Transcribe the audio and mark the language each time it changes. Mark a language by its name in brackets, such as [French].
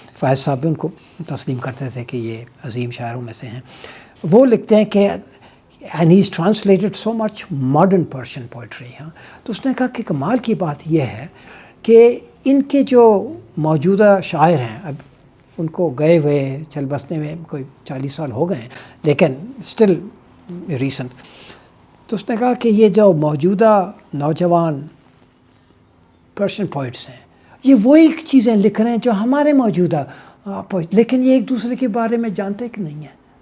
[Urdu] فائز صاحب بھی ان کو تسلیم کرتے تھے کہ یہ عظیم شاعروں میں سے ہیں. وہ لکھتے ہیں کہ [English] and he's translated so much modern Persian poetry. [Urdu] ہاں تو اس نے کہا کہ کمال کی بات یہ ہے کہ ان کے جو موجودہ شاعر ہیں، اب ان کو گئے ہوئے چل بسنے میں کوئی 40 سال ہو گئے ہیں، لیکن اسٹل ریسنٹ. تو اس نے کہا کہ یہ جو موجودہ نوجوان پرشین پوئٹس ہیں یہ وہی چیزیں لکھ رہے ہیں جو ہمارے موجودہ لیکن یہ ایک دوسرے کے بارے میں جانتے کہ نہیں ہیں.